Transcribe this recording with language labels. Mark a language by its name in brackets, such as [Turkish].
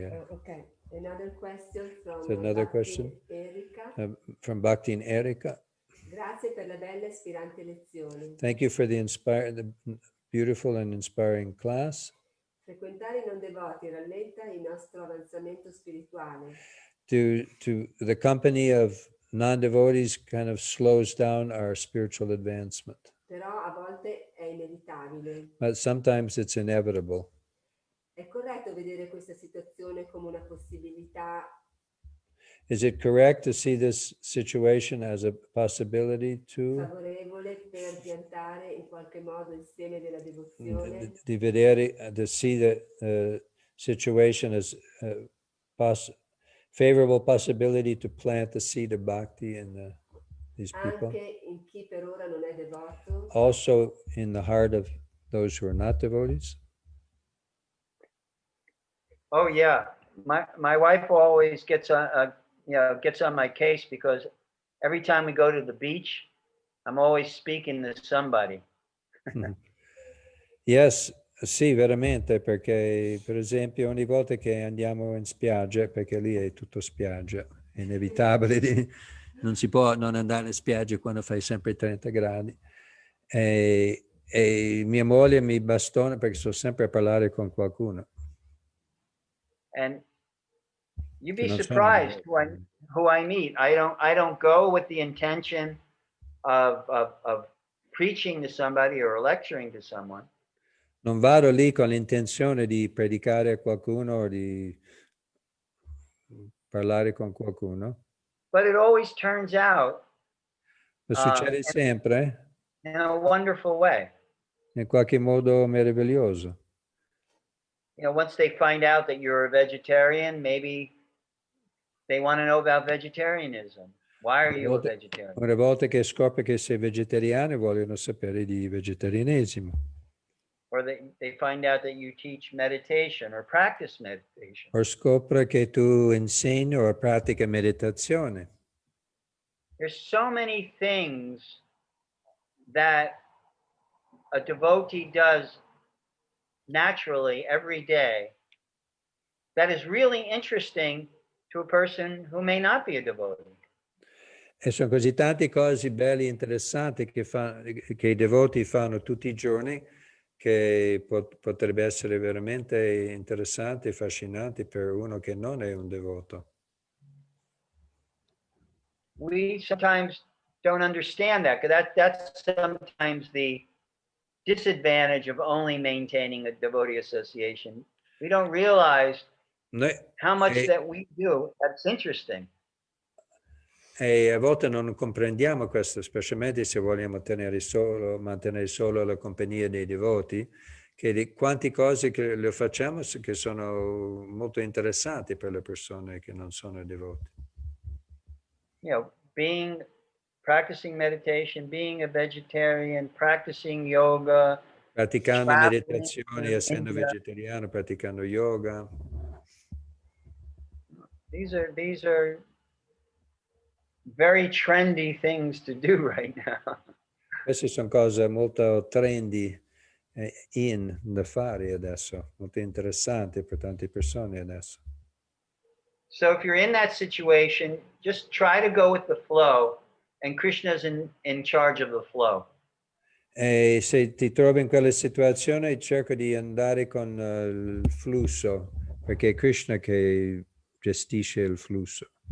[English] Okay, another question from another Bhakti question? Erika. From Bhakti and Erika. [Italian] Grazie per le belle e ispiranti lezioni. [English] Thank you for the beautiful and inspiring class. [Italian] Frequentare i non devoti rallenta il nostro avanzamento spirituale. [English] To the company of non-devotees kind of slows down our spiritual advancement. [Italian] Però a volte è inevitabile. [English] But sometimes it's inevitable. [Italian] È corretto vedere questa situazione come una possibilità? [English] Is it correct to see this situation as a possibility to [Italian] Favorevole per piantare in qualche modo il seme della devozione? di vedere, [English] to see the situation as a favorable possibility to plant the seed of bhakti in these people? [Italian] Anche in chi per ora non è devoto? [English] Also in the heart of those who are not devotees? Oh yeah, my wife always gets on my case because every time we go to the beach, I'm always speaking to somebody. Yes, [Italian] sì, veramente, perché per esempio ogni volta che andiamo in spiaggia, perché lì è tutto spiaggia, è inevitabile, non si può non andare in spiaggia quando fai sempre 30 gradi. E mia moglie mi bastona perché sto sempre a parlare con qualcuno. [English] And you'd be surprised who I meet. I don't go with the intention of preaching to somebody or lecturing to someone. [Italian] Non vado lì con l'intenzione di predicare a qualcuno o di parlare con qualcuno. [English] But it always turns out [Italian] Ma succede sempre [English] in a wonderful way. [Italian] in qualche modo meraviglioso. [English] You know, once they find out that you're a vegetarian, maybe they want to know about vegetarianism. Why are you a vegetarian? [Italian] Una volta che scopre che sei vegetariano, vogliono sapere di vegetarianesimo. [English] Or they find out that you teach meditation or practice meditation. [Italian] O scopre che tu insegni o pratica meditazione. [English] There's so many things that a devotee does naturally every day that is really interesting to a person who may not be a devotee. [Italian] E sono così tante cose belle e interessanti che i devoti fanno tutti i giorni che potrebbe essere veramente interessanti e affascinanti per uno che non è un devoto. [English] We sometimes don't understand that, because that's sometimes the disadvantage of only maintaining a devotee association. We don't realize [Italian] Noi, [English] how much [Italian] e, [English] that we do. That's interesting. [Italian] e a volte non comprendiamo questo, specialmente se vogliamo mantenere solo la compagnia dei devoti, che di quante cose che le facciamo che sono molto interessanti per le persone che non sono devoti. [English] You know, practicing meditation, being a vegetarian, practicing yoga, [Italian] Praticando [English] traveling [Italian] meditazioni, [English] to [Italian] essendo [English] India. [Italian] vegetariano, praticando yoga. [English] These are very trendy things to do right now. [Italian] Queste sono cose molto trendy da fare adesso, molto interessanti per tante persone adesso. [English] So if you're in that situation, just try to go with the flow, and Krishna's in charge of the flow. [Italian] E se ti trovi in quella situazione, cerca di andare con il flusso, perché è Krishna che gestisce il flusso.